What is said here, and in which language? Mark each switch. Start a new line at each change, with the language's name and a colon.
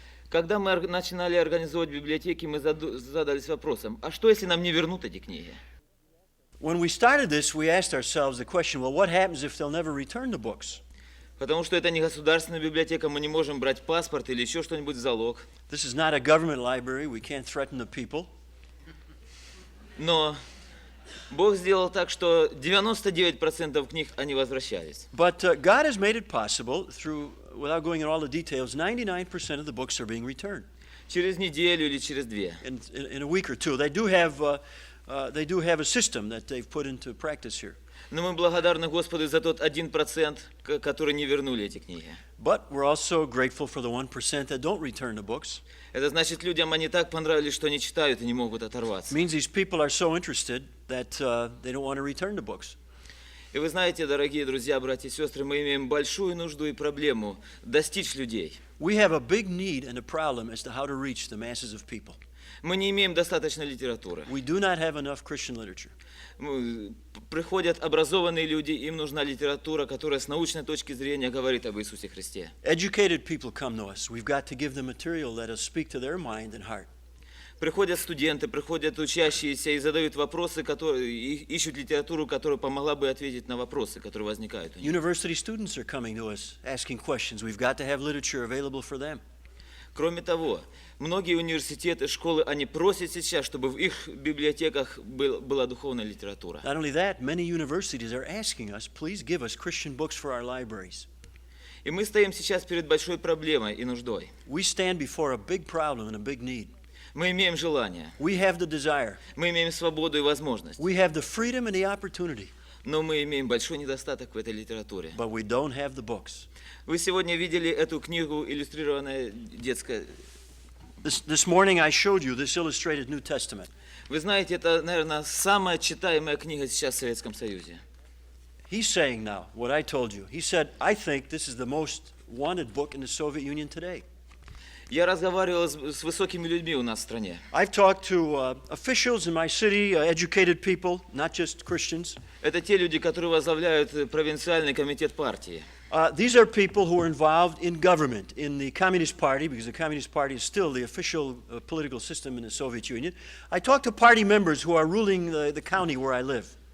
Russian: Когда мы начинали организовывать библиотеки, мы задались вопросом, а что, если нам не вернут эти книги?
English: When we started this, we asked ourselves the question, well, what happens if they'll never return the books?
Russian: Потому что это не государственная библиотека, мы не можем брать паспорт или еще что-нибудь в залог.
English: This is not a government library. We can't threaten the people.
Russian: Но Бог сделал так, что 99% книг, они возвращались.
English: But God has made it possible through, without going into all the details, 99% of the books are being returned.
Russian: Через неделю или через две.
English: In a week or two. They do have a system that they've put into practice here.
Russian: Но мы благодарны Господу за тот 1%, который не вернули эти книги.
English: But we're also grateful for the 1% that don't return the books.
Russian: Это значит, людям они так понравились, что они читают и не могут
English: It
Russian: оторваться.
English: means these people are so interested that they don't want to return the books.
Russian: И вы знаете, дорогие друзья, братья и сестры, мы имеем большую нужду и проблему достичь людей.
English: We have a big need and a problem as to how to reach the masses of people.
Russian: Мы не имеем достаточно литературы.
English: We do not have enough Christian literature.
Russian: Приходят образованные люди, им нужна литература, которая с научной точки зрения говорит об Иисусе Христе.
English: Educated people come to us. We've got to give them material that will speak to their mind and heart.
Russian: Приходят студенты, приходят учащиеся и задают вопросы, ищут литературу, которая помогла бы ответить на вопросы, которые возникают у них.
English: University students are coming to us asking questions. We've got to have literature available for them.
Russian: Кроме того, многие университеты, школы, они просят сейчас, чтобы в их библиотеках была духовная литература.
English: Not only that, many universities are asking us, please give us Christian books for our libraries.
Russian: И мы стоим сейчас перед большой проблемой и нуждой.
English: We stand before a big problem and a big need.
Russian: Мы имеем желание,
English: We have the desire.
Russian: мы имеем свободу и возможность,
English: We have the freedom and the opportunity,
Russian: но мы имеем большой недостаток в этой литературе.
English: but we don't have the books.
Russian: Вы сегодня видели эту книгу, иллюстрированная детская.
English: This morning I showed you this illustrated New Testament.
Russian: Вы знаете, это, наверное, самая читаемая книга сейчас в Советском Союзе.
English: He's saying now what I told you. He said, I think this is the most wanted book in the Soviet Union today.
Russian: Я разговаривал с высокими людьми у нас в стране.
English: I've talked to officials in my city, educated people, not just Christians.
Russian: Это те люди, которые возглавляют провинциальный комитет партии.
English: These are people who are involved in government, in the Communist Party, because the Communist Party is still the official political system in the Soviet Union. I talked to party members who are ruling the county where I live.